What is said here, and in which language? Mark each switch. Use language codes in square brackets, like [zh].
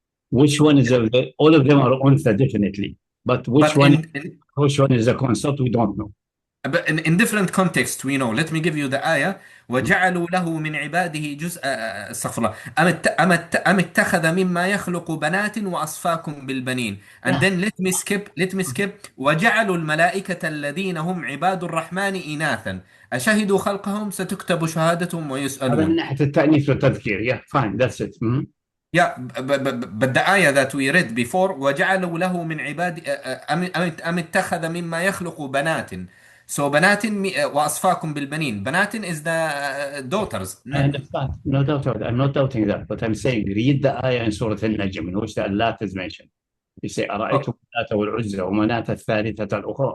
[en] Which one is all of them are untha, definitely. But which one is a consort, we don't know. But in different contexts, we know. Let me give you the ayah. [ar] وَجَعَلُوا لَهُ مِنْ عِبَادِهِ جُزْءًا استغفر الله أم اتخذ مما يخلق بنات وأصفاكم بالبنين. [en] And then let me skip [ar] وَجَعَلوا الملائكة الذين هم عباد الرحمن إناثا أشهدوا خلقهم ستكتب شهادتهم ويسألون. من ناحية التأنيث والتذكير. [en] Fine, that's it. But the ayah that we read before [ar] وَجَعَلوا له من عباد أم اتخذ مما يخلق بنات. [en] So banatin [ar] وأصفاكم بالبنين. [en] Banatin is the daughters. I understand. No doubt about it. I'm not doubting that. But I'm saying, read the ayah in Surah Al-Najm in which the Allah is mentioned. You say, [ar] أرأيتم اللات والعزى ومناة الثالثة الأخرى.